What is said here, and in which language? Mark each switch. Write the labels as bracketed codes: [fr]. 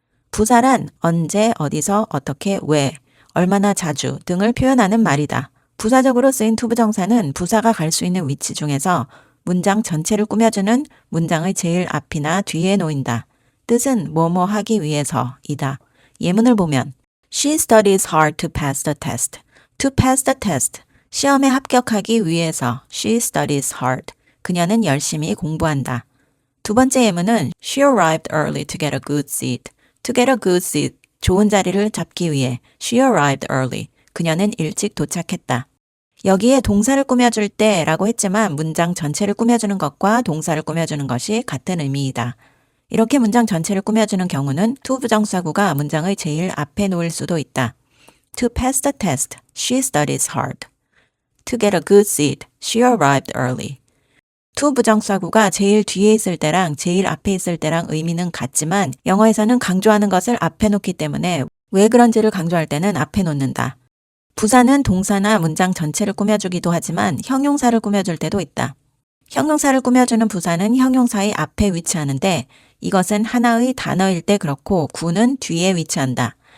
[ko] 부사란 언제, 어디서, 어떻게, 왜, 얼마나 자주 등을 표현하는 말이다. 부사적으로 쓰인 투부정사는 부사가 갈 수 있는 위치 중에서 문장 전체를 꾸며주는 문장의 제일 앞이나 뒤에 놓인다. 뜻은 뭐뭐 하기 위해서이다. 예문을 보면 [en] She studies hard to pass the test. To pass the test. [ko] 시험에 합격하기 위해서 [en] She studies hard. [ko] 그녀는 열심히 공부한다. 두 번째 예문은 [en] She arrived early to get a good seat. To get a good seat. [ko] 좋은 자리를 잡기 위해 [en] She arrived early. [ko] 그녀는 일찍 도착했다. 여기에 동사를 꾸며줄 때 라고 했지만 문장 전체를 꾸며주는 것과 동사를 꾸며주는 것이 같은 의미이다. 이렇게 문장 전체를 꾸며주는 경우는 to 부정사구가 문장의 제일 앞에 놓일 수도 있다. [en] To pass the test, she studies hard. To get a good seat, she arrived early. [ko] to 부정사구가 제일 뒤에 있을 때랑 제일 앞에 있을 때랑 의미는 같지만 영어에서는 강조하는 것을 앞에 놓기 때문에 왜 그런지를 강조할 때는 앞에 놓는다. 부사는 동사나 문장 전체를 꾸며주기도 하지만 형용사를 꾸며줄 때도 있다. 형용사를 꾸며주는 부사는 형용사의 앞에 위치하는데 이것은 하나의 단어일 때 그렇고 구는 뒤에 위치한다.